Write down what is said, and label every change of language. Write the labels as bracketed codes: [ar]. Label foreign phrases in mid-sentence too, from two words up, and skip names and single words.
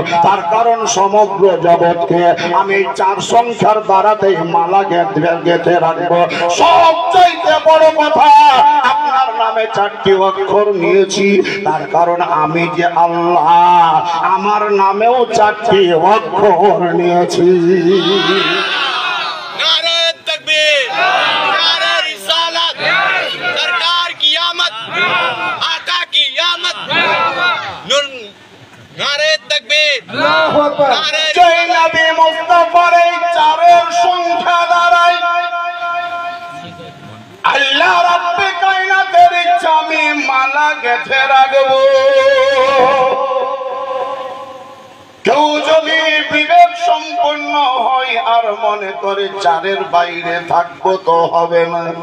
[bn] তার কারণ সমগ্র জগৎকে আমি চার সংখ্যার দ্বারাতেই মালা গেঁথে রাখবো। সবচাইতে বড় কথা, আপনার নামে চারটি অক্ষর নিয়েছি, তার কারণ আমি যে আল্লাহ, আমার নামেও চারটি অক্ষর নিয়েছি। [ur] نعرۂ تکبیر، نعرۂ رسالت، سرکار کی آمد، آقا کی آمد، نعرۂ تکبیر، نعرۂ [bn] জয় নবী মুস্তাফার এই চারের সংখ্যা দ্বারাই আল্লাহ রাব্বে কায়নাতের ইচ্ছা আমি মালা গেঁথে রাখবো। কেউ যদি বিবেক সম্পন্ন হয় আর মনে করে চারের বাইরে থাকবো, তো হবে না।